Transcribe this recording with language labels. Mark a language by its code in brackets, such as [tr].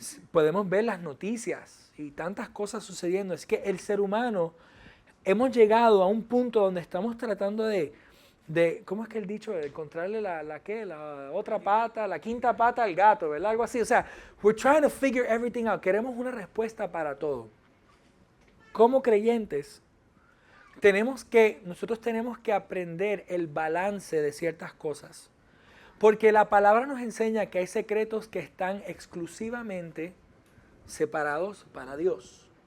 [es] Podemos ver las noticias y tantas cosas sucediendo. Es que el ser humano hemos llegado a un punto donde estamos tratando de ¿cómo es que el dicho? De encontrarle la otra pata, la quinta pata al gato, ¿verdad? Algo así. O sea, [en] we're trying to figure everything out. [es] Queremos una respuesta para todo. Como creyentes, nosotros tenemos que aprender el balance de ciertas cosas. Porque la palabra nos enseña que hay secretos que están exclusivamente separados para Dios.